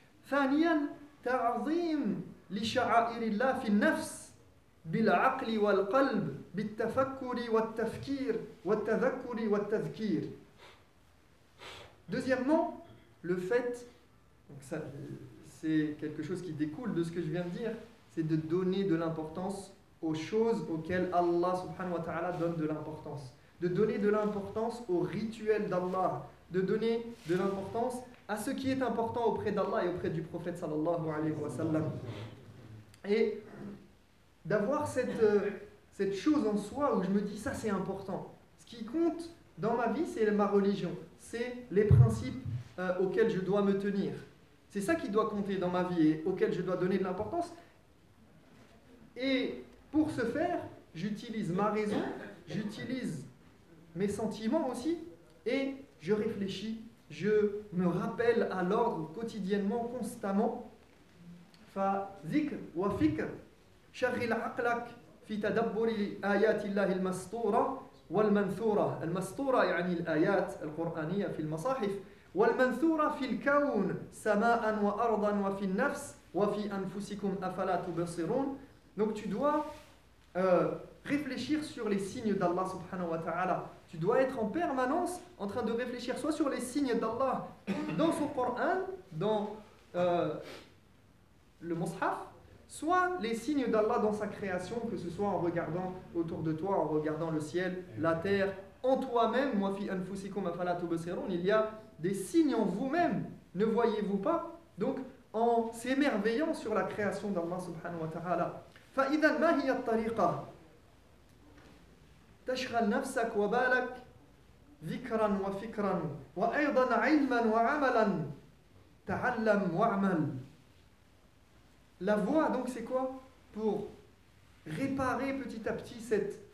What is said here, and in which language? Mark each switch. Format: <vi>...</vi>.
<ar>ثانيا تعظيم لشعائر الله في النفس بالعقل والقلب بالتفكر والتفكير والتذكر والتذكير.</ar> <fr>Deuxièmement, le fait, donc ça, c'est quelque chose qui découle de ce que je viens de dire, c'est de donner de l'importance aux choses auxquelles Allah subhanahu wa ta'ala donne de l'importance. De donner de l'importance au rituel d'Allah, de donner de l'importance à ce qui est important auprès d'Allah et auprès du prophète sallallahu alayhi wa sallam. Et d'avoir cette chose en soi où je me dis ça c'est important. Ce qui compte dans ma vie, c'est ma religion, c'est les principes auxquels je dois me tenir. C'est ça qui doit compter dans ma vie et auquel je dois donner de l'importance. Et pour ce faire, j'utilise ma raison, j'utilise mes sentiments aussi, et je réfléchis, je me rappelle à l'ordre quotidiennement, constamment.</fr> <ar>فذكر وفكر شغل عقلك في تدبر آيات الله المسطورة والمنثورة. المسطورة يعني الآيات القرآنية في المصاحف، والمنثورة في الكون سماء وأرضا وفي النفس وفي أنفسكم أفلا تبصرون.</ar> <fr>Donc tu dois réfléchir sur les signes d'Allah subhanahu wa ta'ala. Tu dois être en permanence en train de réfléchir soit sur les signes d'Allah dans son Coran, dans le Mus'haf, soit les signes d'Allah dans sa création, que ce soit en regardant autour de toi, en regardant le ciel, la terre, en toi-même.</fr> <ar>Wa fi anfusikum afala tubsirun.</ar> <fr>Il y a des signes en vous-même, ne voyez-vous pas? Donc en s'émerveillant sur la création d'Allah subhanahu wa ta'ala.</fr> <ar>فإذا ما هي الطريقة؟ تشغل نفسك وبالك ذكرا وفكرا وأيضا علما وعملا تعلم واعمل.</ar> <fr>La voie donc c'est quoi? Pour réparer petit à petit cette</fr>